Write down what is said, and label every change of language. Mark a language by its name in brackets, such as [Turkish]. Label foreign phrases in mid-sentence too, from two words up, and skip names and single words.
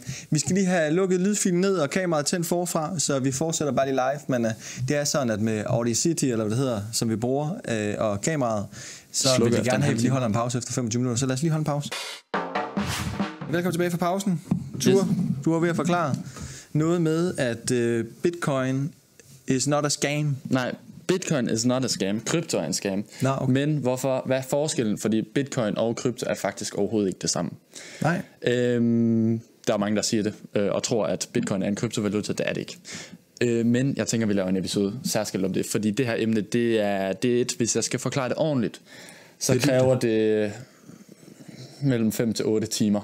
[Danish] Vi skal lige have lukket lydfilen ned og kameraet tændt forfra, så vi fortsætter bare lige live. Men det er sådan, at med Audacity, eller hvad det hedder, som vi bruger, og kameraet, så vil vi gerne have, at vi lige holder en pause efter 25 minutter. Så lad os lige holde en pause. Velkommen tilbage fra pausen. Ture, du var ved at forklare noget med, at [English] Bitcoin is not a scam. [Danish] Nej, [English] Bitcoin is not a scam. [Danish] Krypto er en scam. Nå, okay. Men hvorfor? Hvad er forskellen? Fordi Bitcoin og krypto er faktisk overhovedet ikke det samme. Nej. Der er mange, der siger det, og tror, at Bitcoin er en kryptovaluta. Det er det ikke. Men jeg tænker, vi laver en episode særskilt om det. Fordi det her emne, det er hvis jeg skal forklare det ordentligt, så det kræver det mellem 5 til 8 timer.